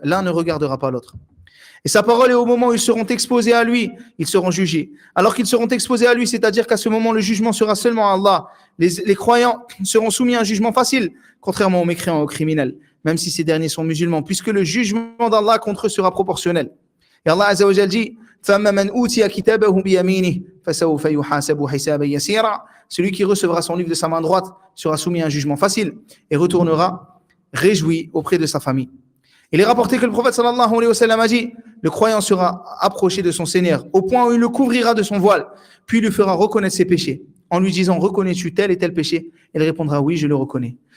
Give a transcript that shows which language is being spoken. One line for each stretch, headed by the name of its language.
French: L'un ne regardera pas l'autre. Et sa parole est au moment où ils seront exposés à lui, ils seront jugés. Alors qu'ils seront exposés à lui, c'est-à-dire qu'à ce moment, le jugement sera seulement à Allah. Les croyants seront soumis à un jugement facile, contrairement aux mécréants et aux criminels, même si ces derniers sont musulmans, puisque le jugement d'Allah contre eux sera proportionnel. Et Allah Azza wa Jal dit,
Arabic: فَمَّا مَنْ أُوتِيَ كِتَابَهُ بِيَمِينِهِ فَسَوْفَ يُحَاسَبُ حِسَابًا يَسِيرًا.
French: Celui qui recevra son livre de sa main droite sera soumis à un jugement facile et retournera réjoui auprès de sa famille. Il est rapporté que le prophète sallallahu alayhi wa sallam a dit, le croyant sera approché de son Seigneur au point où il le couvrira de son voile, puis il lui fera reconnaître ses péchés. En lui disant, reconnais-tu tel et tel péché? Il répondra, oui, je le reconnais.